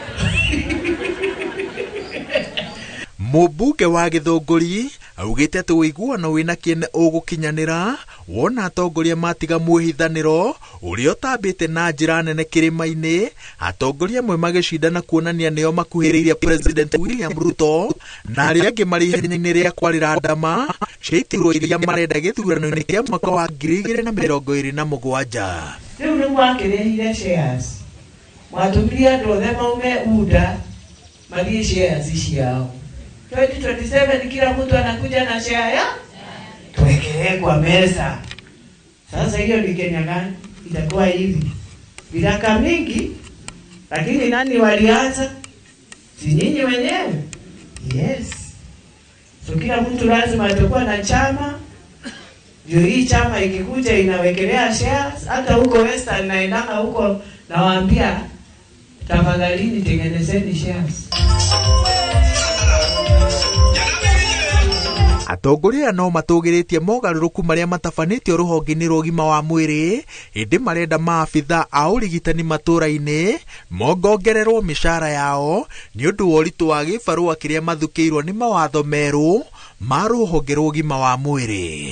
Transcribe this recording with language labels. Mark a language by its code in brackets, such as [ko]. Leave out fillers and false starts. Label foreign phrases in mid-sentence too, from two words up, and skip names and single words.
[ki] Mũmbunge wa Gĩthũngũri augĩte atĩ ũiguano wĩna kĩene ũgũkinyanĩra wona atongoria matiga mwĩhithanĩro ũrĩa ũtambĩte na njĩra nene kĩrĩma-inĩ, atongoria amwe magĩcindana kuonania nĩo makuhĩrĩirie President William Ruto na arĩa angĩ marĩ ihenya-inĩ rĩa kwarĩra ndama cia iturwa iria marenda gĩthurano-inĩ kĩa mwaka wa 2027. Rĩu nĩ mwakĩrehire shares, mwatũmire andũ othe maume UDA mathiĩ shares ciao. [sw] 2027 kila mtu anakuja na share ya tuwekelee kwa meza. Sasa hiyo ni Kenya gani? Itakuwa hivi viraka mingi, lakini nani walianza? Si nyinyi wenyewe? Yes. So kila mtu lazima atakuwa na chama, ndio hii chama ikikuja inawekelea shares. Hata huko Western naendanga huko nawaambia tafadhalini tengenezeni shares. [ki] Atongoria no matũgĩrĩtie mogarũrũku marĩa matabanĩtio rũhonge-inĩ rwa ũgima wa mwĩrĩ, ĩndĩ marenda maabitha a ũrigitani matũũra-inĩ mongongererwo mĩcara yao nĩ ũndũ wa ũritũ wa gĩbarũa kĩrĩa mathukĩirwo nĩ mawatho merũ ma rũhonge rwa ũgima wa mwĩrĩ.